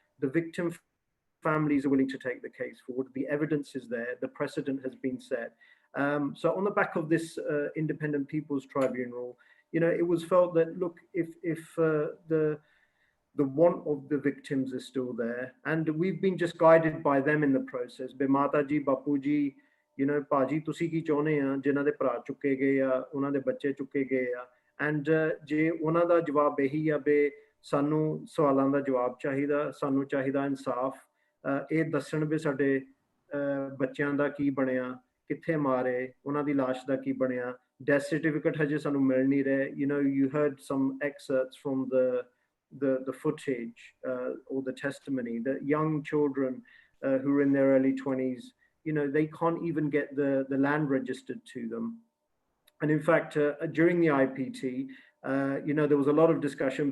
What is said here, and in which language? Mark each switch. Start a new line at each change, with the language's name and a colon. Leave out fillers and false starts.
English: The victim families are willing to take the case forward. The evidence is there. The precedent has been set. So on the back of this independent people's tribunal, you know, it was felt that, look, if the want of the victims is still there, and we've been just guided by them in the process.
Punjabi: Be Mata ji, Bapu ji,
English: you know,
Punjabi: Paji tusi ki chone a jinna de pra chukke gaye ya, ਉਹਨਾਂ ਦੇ ਬੱਚੇ ਚੁੱਕੇ ਗਏ ਆ, and ਜੇ ਉਹਨਾਂ ਦਾ ਜਵਾਬ ਇਹੀ ਆ be ਸਾਨੂੰ ਸਵਾਲਾਂ ਦਾ ਜਵਾਬ ਚਾਹੀਦਾ, ਸਾਨੂੰ ਚਾਹੀਦਾ ਇਨਸਾਫ, ਇਹ ਦੱਸਣ ਵੀ ਸਾਡੇ ਬੱਚਿਆਂ ਦਾ ਕੀ ਬਣਿਆ, ਕਿੱਥੇ ਮਾਰੇ, ਉਹਨਾਂ ਦੀ ਲਾਸ਼ ਦਾ ਕੀ ਬਣਿਆ, death certificate ਹਜੇ ਸਾਨੂੰ ਮਿਲ ਨਹੀਂ ਰਹੇ.
English: You know, you heard some excerpts from the footage or the testimony that young children who are in their early 20s, you know, they can't even get the land registered to them. And in fact, during the IPT, you know, there was a lot of discussion.